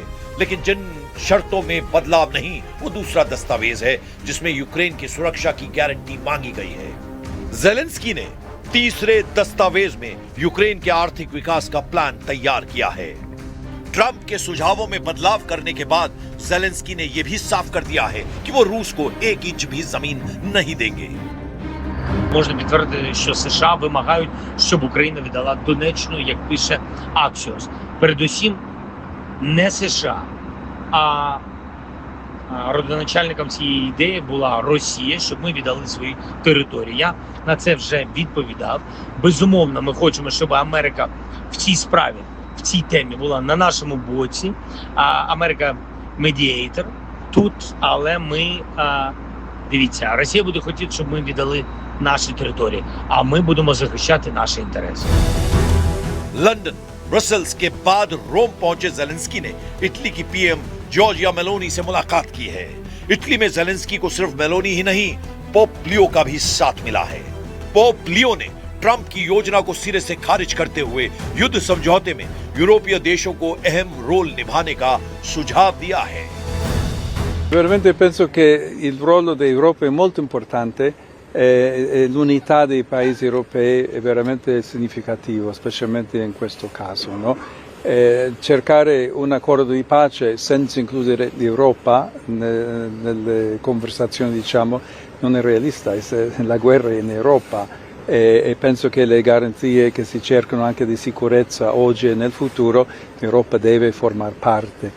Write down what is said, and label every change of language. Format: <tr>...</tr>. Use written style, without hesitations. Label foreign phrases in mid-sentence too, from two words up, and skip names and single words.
<hi>लेकिन जिन शर्तों में बदलाव नहीं, वो दूसरा दस्तावेज है जिसमें यूक्रेन की सुरक्षा की गारंटी मांगी गई है। ज़ेलेंस्की ने तीसरे दस्तावेज में यूक्रेन के आर्थिक विकास का प्लान तैयार किया है। ट्रंप के सुझावों में बदलाव करने के बाद ज़ेलेंस्की ने यह भी साफ कर दिया है कि वो रूस को 1 इंच भी जमीन नहीं देंगे।</hi> <uk>Можна підтвердити, що США вимагають, щоб Україна віддала Донеччину, як пише Axios. Передусім, не США, а родоначальником цієї ідеї була Росія, щоб ми віддали свої території. Я на це вже відповідав. Безумовно, ми хочемо, щоб Америка в цій справі, в цій темі була на нашому боці. Америка медіатор тут, але ми, дивіться, Росія буде хотіти, щоб ми віддали наші території, а ми будемо захищати наші інтереси.</uk> <hi>लंदन, ब्रसेल्स के बाद रोम पहुंचे ज़ेलेंस्की ने इटली की पीएम जॉर्जिया मेलोनी से मुलाकात की है। इटली में ज़ेलेंस्की को सिर्फ मेलोनी ही नहीं, पोप लियो का भी साथ मिला है। पोप लियो ने ट्रंप की योजना को सिरे से खारिज करते हुए युद्ध समझौते में यूरोपीय देशों को अहम रोल निभाने का सुझाव दिया है।</hi> <it>Veramente penso che il ruolo dell'Europa è molto importante e l'unità dei paesi europei è veramente significativo, specialmente in questo caso. No? Cercare un accordo di pace senza includere l'Europa nelle conversazioni, diciamo, non è realista, la guerra è in Europa e penso che le garanzie che si cercano anche di sicurezza oggi e nel futuro l'Europa deve formare parte.</it>